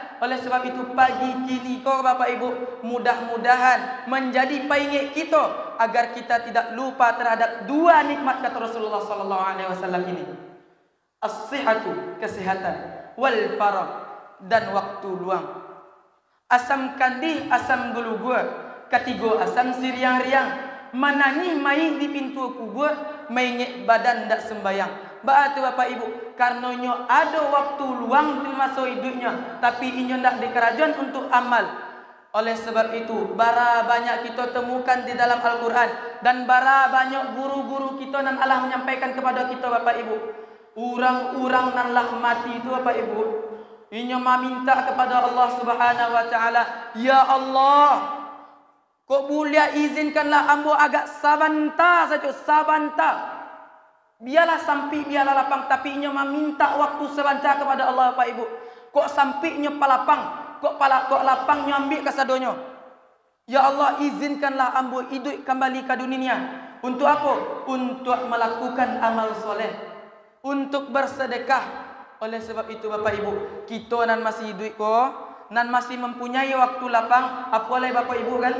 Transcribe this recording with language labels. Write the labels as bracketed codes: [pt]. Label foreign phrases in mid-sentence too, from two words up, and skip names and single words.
[id] Oleh sebab itu pagi kini kau Bapak Ibu, mudah-mudahan menjadi paingat kita agar kita tidak lupa terhadap dua nikmat kata Rasulullah [ar] sallallahu alaihi wasallam [id] ini. As-sihhatu, kesehatan, [ar] wal farah, [id] dan waktu luang. [min] Asam kandih, asam gulugua, ketiga asam siriang-riang, manani mai di pintu kubur, maingek badan dak sembayang. [id] Berarti Bapak Ibu, karena inyo ada waktu luang di masa hidupnya, tapi inyo ndak di kerajaan untuk amal. Oleh sebab itu, bara banyak kita temukan di dalam Al-Quran, dan bara banyak guru-guru kita dan Allah menyampaikan kepada kita Bapak Ibu. Orang-orang nan lah mati itu Bapak Ibu, inyo meminta kepada Allah [ar] Subhanahu wa taala, [id] ya Allah, [min] kok boleh izinkanlah ambo agak sabanta saja, sabanta. [id] Biarlah sampai, biarlah lapang, tapi inyo meminta waktu sebentar kepada Allah Bapak Ibu. [min] Kok sampai inyo palapang, kok lapang inyo ambil kasadonyo. [id] Ya Allah, izinkanlah ambo hidup kembali ke dunia. Untuk apa? Untuk melakukan amal soleh, untuk bersedekah. Oleh sebab itu Bapak Ibu, kita nan masih hidup kok, nan masih mempunyai waktu lapang, apa oleh Bapak Ibu kan?